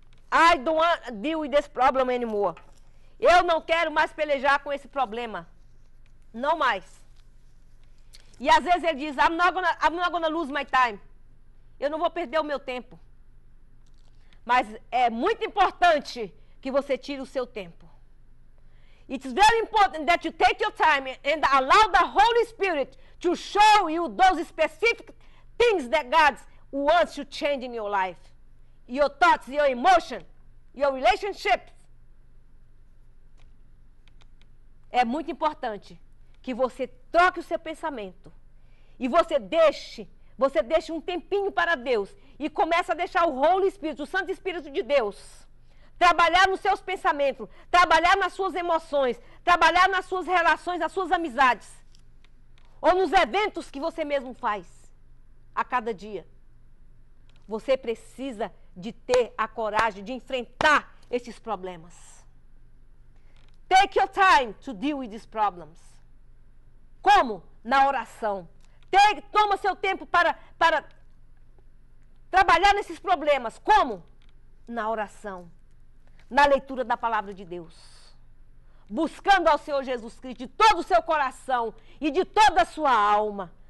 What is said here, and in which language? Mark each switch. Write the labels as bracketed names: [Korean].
[English] I don't want to deal with this problem anymore. [Portuguese] Eu não quero mais pelejar com esse problema. Não mais. E às vezes ele diz, [English] I'm not gonna lose my time. [Portuguese] eu não vou perder o meu tempo. Mas é muito importante que você tire o seu tempo. [English] It's very important that you take your time and allow the Holy Spirit to show you those specific things that God wants to change in your life. Your thoughts, your emotion, your relationships. [Portuguese] É muito importante que você troque o seu pensamento e você deixe um tempinho para Deus e comece a deixar o Holy Spirit, o Santo Espírito de Deus, trabalhar nos seus pensamentos, trabalhar nas suas emoções, trabalhar nas suas relações, nas suas amizades, ou nos eventos que você mesmo faz a cada dia. Você precisa de ter a coragem de enfrentar esses problemas. [English] Take your time to deal with these problems. [Portuguese] Como? Na oração. Toma seu tempo para trabalhar nesses problemas. Como? Na oração. Na leitura da palavra de Deus. Buscando ao Senhor Jesus Cristo de todo o seu coração e de toda a sua alma.